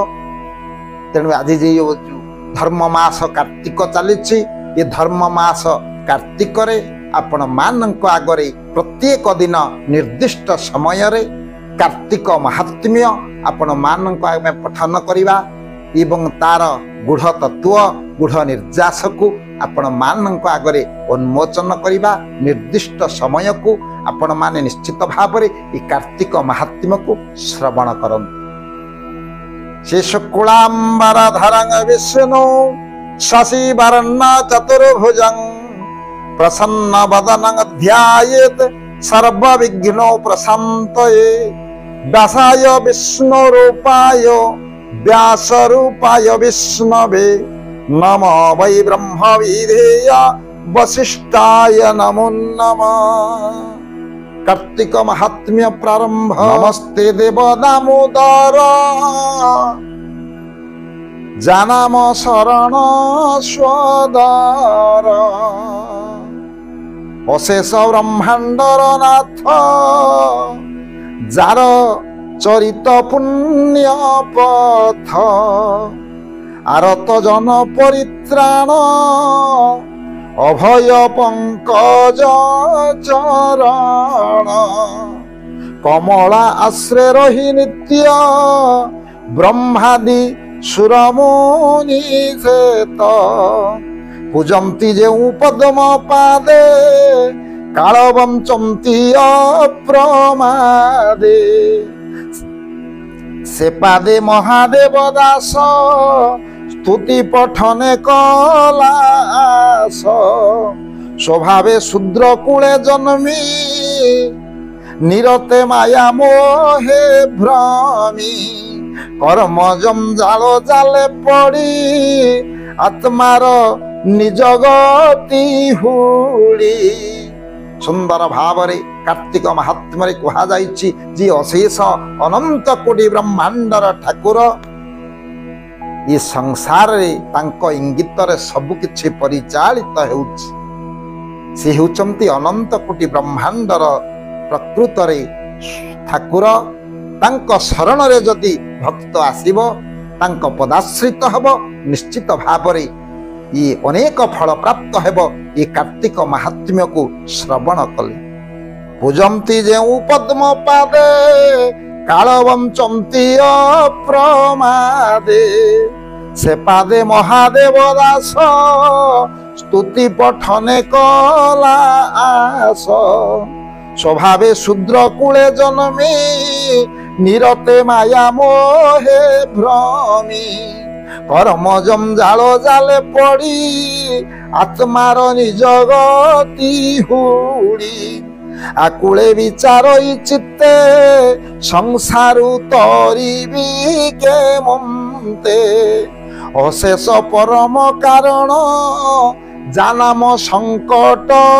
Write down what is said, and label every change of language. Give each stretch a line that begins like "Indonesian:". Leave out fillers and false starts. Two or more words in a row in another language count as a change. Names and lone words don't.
Odia: ତେଣୁ ଆଜି ଯେ ଧର୍ମ ମାସ କାର୍ତ୍ତିକ ଚାଲିଛି ଏ ଧର୍ମ ମାସ କାର୍ତ୍ତିକ ରେ ଆପଣ ମାନଙ୍କ ଆଗରେ ପ୍ରତ୍ୟେକ ଦିନ ନିର୍ଦ୍ଦିଷ୍ଟ ସମୟ ରେ କାର୍ତ୍ତିକ ମାହାତ୍ମ୍ୟ ଆପଣ ମାନଙ୍କ ଆଗେ ପଠନ କରିବା ଏବଂ ତାର ଗୂଢ଼ ତତ୍ତ୍ୱ ଗୂଢ଼ ନିର୍ଯ୍ୟାସ କୁ ଆପଣ ମାନଙ୍କ ଆଗରେ ଉନ୍ମୋଚନ କରିବା। ନିର୍ଦ୍ଦିଷ୍ଟ ସମୟ କୁ ଆପଣ ମାନେ ନିଶ୍ଚିତ ଭାବ ରେ କାର୍ତ୍ତିକ ମାହାତ୍ମ୍ୟ କୁ ଶ୍ରବଣ କରନ୍ତୁ।
Sanskrit: से शुक्लांबर धरंग विष्णु शशि वर्ण चतुर्भुजं प्रसन्न वदनं ध्यायेत् सर्व विघ्नो प्रशान्तये। व्यासाय विष्णु रूपाय व्यास रूपाय विष्णवे नमो वै ब्रह्म विधेय वसिष्ठाय नमो नमः।
Odia: କାର୍ତ୍ତିକ ମାହାତ୍ମ୍ୟ ପ୍ରାରମ୍ଭ। ନମସ୍ତେ ଦେବ ଦାମୋଦର ଜାନାମ ଶରଣ ସ୍ୱଦର ଅଶେଷ ବ୍ରହ୍ମାଣ୍ଡର ନାଥ ଯାର ଚରିତ ପୁଣ୍ୟ ପଥ ଆରତ ଜନ ପରିତ୍ରାଣ ଅଭୟ ପଙ୍କଜ ଚରଣ କମଳା ଆଶ୍ରୟ ରହି ନିତ୍ୟ ବ୍ରହ୍ମାଦି ସୁରମୁନି ସେତ ପୂଜନ୍ତି ଯେଉଁ ପଦ୍ମ ପାଦେ କାଳବଞ୍ଚନ୍ତି ଅପ୍ରମାଦେ ସେ ପାଦେ ମହାଦେବ ଦାସ ସ୍ତୁତି ପଠନେ କଲାସ ସ୍ୱଭାବେ ଶୂଦ୍ର କୁଳେ ଜନ୍ମି ନିରତେ ମାୟା ମୋହେ ଭ୍ରମି କର୍ମ ଜଞ୍ଜାଳ ଜାଲେ ପଡ଼ି ଆତ୍ମାର ନିଜ ଗତି ହୁଡ଼ି। ସୁନ୍ଦର ଭାବ ରେ କାର୍ତ୍ତିକ ମାହାତ୍ମ୍ୟ ରେ କୁହା ଯାଇଛି ଯେ ଅଶେଷ ଅନନ୍ତ କୋଟି ବ୍ରହ୍ମାଣ୍ଡର ଠାକୁର ଏ ସଂସାର ରେ ତାଙ୍କ ଇଙ୍ଗିତ ରେ ସବୁ କିଛି ପରିଚାଳିତ ହେଉଛି। ସେ ହେଉଛନ୍ତି ଅନନ୍ତ କୋଟି ବ୍ରହ୍ମାଣ୍ଡର ପ୍ରକୃତ ରେ ଠାକୁର। ତାଙ୍କ ଶରଣ ରେ ଯଦି ଭକ୍ତ ଆସିବ ତାଙ୍କ ପଦାଶ୍ରିତ ହେବ ନିଶ୍ଚିତ ଭାବ ରେ ଏ ଅନେକ ଫଳ ପ୍ରାପ୍ତ ହେବ। ଏ କାର୍ତ୍ତିକ ମାହାତ୍ମ୍ୟ କୁ ଶ୍ରବଣ କଲେ ପୂଜନ୍ତି ଯେଉଁ ପଦ୍ମ ପାଦେ କାଳବଞ୍ଚନ୍ତି ଅପ୍ରମାଦେ ସେ ପାଦେ ମହାଦେବ ଦାସ ସ୍ତୁତି ପଠନେ କଲାସ ସ୍ୱଭାବେ ଶୂଦ୍ର କୁଳେ ଜନ୍ମି ନିରତେ ମାୟା ମୋହେ ଭ୍ରମି କର୍ମ ଜଞ୍ଜାଳ ଜାଲେ ପଡ଼ି ଆତ୍ମାର ନିଜ ଗତି ହୁଡ଼ି ଆକୁଳେ ବିଚାର ଚିତ୍ତେ ସଂସାରୁ ତରିବି କେ ମନ୍ତେ ଅଶେଷ ପରମ କାରଣ ଜାନାମ ସଙ୍କଟ